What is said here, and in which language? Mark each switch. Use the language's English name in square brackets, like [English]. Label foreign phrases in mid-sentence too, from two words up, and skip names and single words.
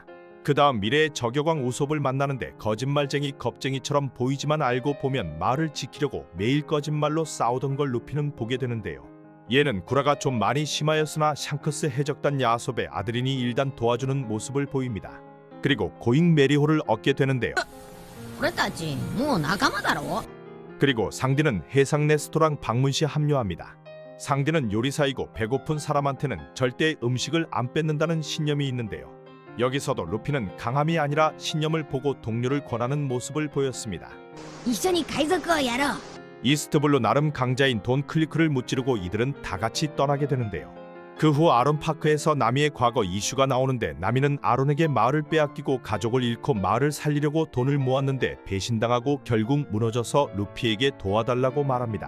[Korean] 그 다음 미래의 저격왕 우솝을 만나는데 거짓말쟁이 겁쟁이처럼 보이지만 알고 보면 말을 지키려고 매일 거짓말로 싸우던 걸 루피는 보게 되는데요. 얘는 구라가 좀 많이 심하였으나 샹크스 해적단 야솝의 아들이니 일단 도와주는 모습을 보입니다. 그리고 고잉 메리호를 얻게 되는데요. [Japanese] 俺たちもう仲間だろ。 [Korean] 그리고 상디는 해상 레스토랑 방문시 합류합니다. 상디는 요리사이고 배고픈 사람한테는 절대 음식을 안 뺏는다는 신념이 있는데요. 여기서도 루피는 강함이 아니라 신념을 보고 동료를 권하는 모습을 보였습니다. [Japanese] 一緒に海賊をやろう。 [Korean] 이스트블루 나름 강자인 돈 클리크를 무찌르고 이들은 다 같이 떠나게 되는데요. 그 후 아론 파크에서 나미의 과거 이슈가 나오는데 나미는 아론에게 마을을 빼앗기고 가족을 잃고 마을을 살리려고 돈을 모았는데 배신당하고 결국 무너져서 루피에게 도와달라고 말합니다.